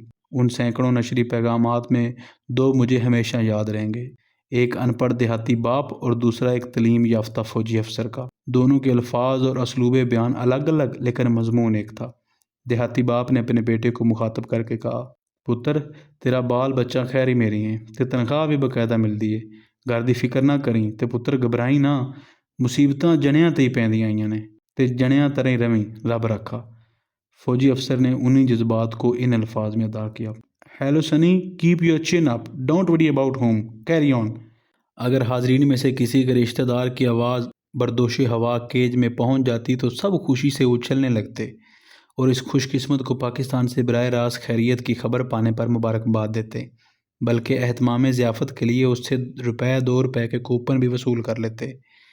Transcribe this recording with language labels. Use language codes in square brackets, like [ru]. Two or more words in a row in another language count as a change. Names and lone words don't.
[ur] ان سینکڑوں نشری پیغامات میں 2 مجھے ہمیشہ یاد رہیں گے، ایک ان پڑھ دیہاتی باپ اور دوسرا ایک تعلیم یافتہ فوجی افسر کا۔ دونوں کے الفاظ اور اسلوب بیان الگ الگ لیکن مضمون ایک تھا۔ دیہاتی باپ نے اپنے بیٹے کو مخاطب کر کے کہا، [pa] پتر تیرا بال بچہ خیر ہی میری ہیں، تے [ur] تنخواہ بھی باقاعدہ ملتی ہے، [pa] گھر دی فکر نہ کریں تے پتر گھبرائی نہ، مصیبتاں جنیاں تے ہی پیندیاں آئیاں نے تے جنیاں تریں رویں، رب رکھا۔ [ur] فوجی افسر نے انہی جذبات کو ان الفاظ میں ادا کیا، ہیلو سنی، [en] Keep your chin up, don't worry about home, carry on. [ur] اگر حاضرین میں سے کسی کے رشتہ دار کی آواز بردوش ہوا کیج میں پہنچ جاتی تو سب خوشی سے اچھلنے لگتے اور اس خوش قسمت کو پاکستان سے براہ راست خیریت کی خبر پانے پر مبارکباد دیتے، بلکہ اہتمام ضیافت کے لیے اس سے ₹2 کے کوپن بھی وصول کر لیتے۔